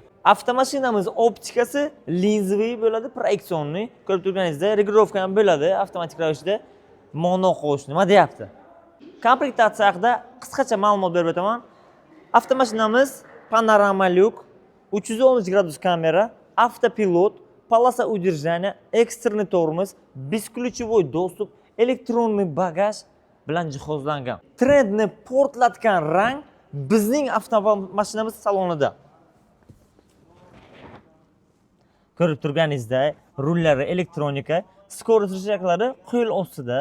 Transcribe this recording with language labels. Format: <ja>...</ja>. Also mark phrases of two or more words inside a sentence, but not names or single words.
<uz>Avtomashinamiz optikasi linzli bo'ladi, proyeksionli. Ko'rib turganingizdek, regirovka ham bo'ladi, avtomatik ravishda monoqo'sh. Nima deyapti? Komplektatsiya haqida qisqacha ma'lumot berib o'taman. Avtomashinamiz panorama lyuk, 313 gradus kamera,</uz> <ru>автопилот, полоса удержания, экстренный тормоз, бесключевой достуp,</ru> <uz>elektronli bagaj bilan jihozlangan. Trendni portlatgan rang bizning avtomashinamiz salonida. Ko'rib turganingizdek, rullari elektronika, skorost rejaklari qo'l ostida.</uz>